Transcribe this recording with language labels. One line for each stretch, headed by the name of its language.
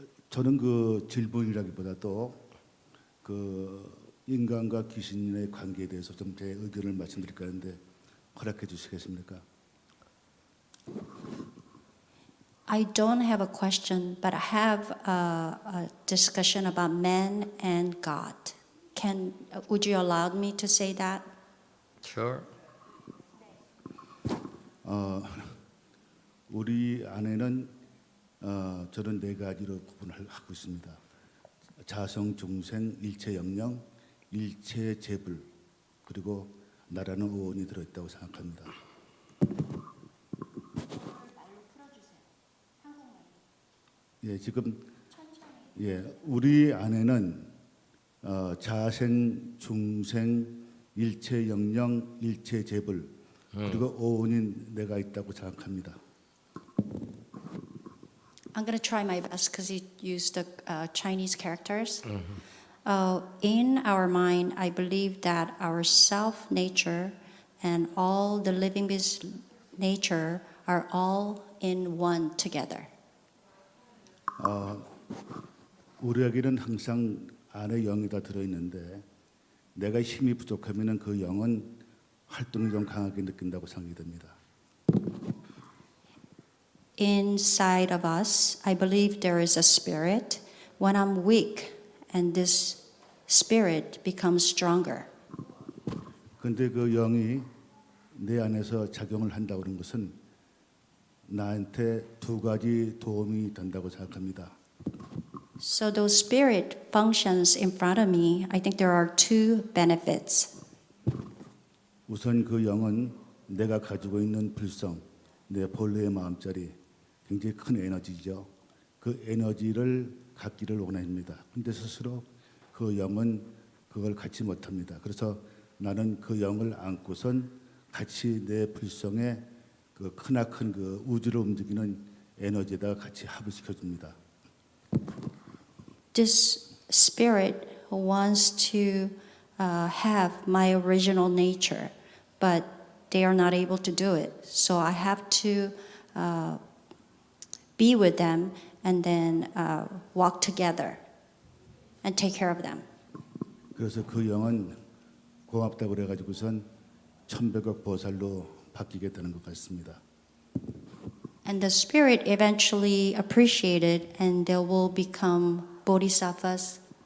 Korean: 저는 그 질문이라기보다도 그 인간과 귀신의 관계에 대해서 좀 제 의견을 말씀드릴까 하는데 허락해 주시겠습니까?
English: I don't have a question, but I have a discussion about man and God. Would you allow me to say that? Sure.
Korean: 우리 안에는 저는 네 가지로 구분을 하고 있습니다. 자성, 중생, 일체 영영, 일체 재불, 그리고 나라는 오온이 들어있다고 생각합니다. 예, 지금 우리 안에는 자생, 중생, 일체 영영, 일체 재불, 그리고 오온인 내가 있다고 생각합니다.
English: I'm going to try my best because he used the Chinese characters. In our mind, I believe that our self nature and all the living beings' nature are all in one together.
Korean: 우리에게는 항상 안에 영이 다 들어있는데 내가 힘이 부족하면은 그 영은 활동이 좀 강하게 느낀다고 생각이 됩니다.
English: Inside of us, I believe there is a spirit. When I'm weak, and this spirit becomes stronger.
Korean: 근데 그 영이 내 안에서 작용을 한다고 하는 것은 나한테 두 가지 도움이 된다고 생각합니다.
English: So those spirit functions in front of me, I think there are two benefits.
Korean: 우선 그 영은 내가 가지고 있는 불성, 내 본래의 마음자리, 굉장히 큰 에너지죠. 그 에너지를 갖기를 원합니다. 근데 스스로 그 영은 그걸 갖지 못합니다. 그래서 나는 그 영을 안고선 같이 내 불성의 그 크나큰 그 우주를 움직이는 에너지에다가 같이 합을 줍니다.
English: This spirit wants to have my original nature, but they are not able to do it. So I have to be with them and then walk together and take care of them.
Korean: 그래서 그 영은 고맙다고 그래가지고선 천백억 보살로 바뀌게 되는 것 같습니다.
English: And the spirit eventually appreciated and they will become bodhisattvas.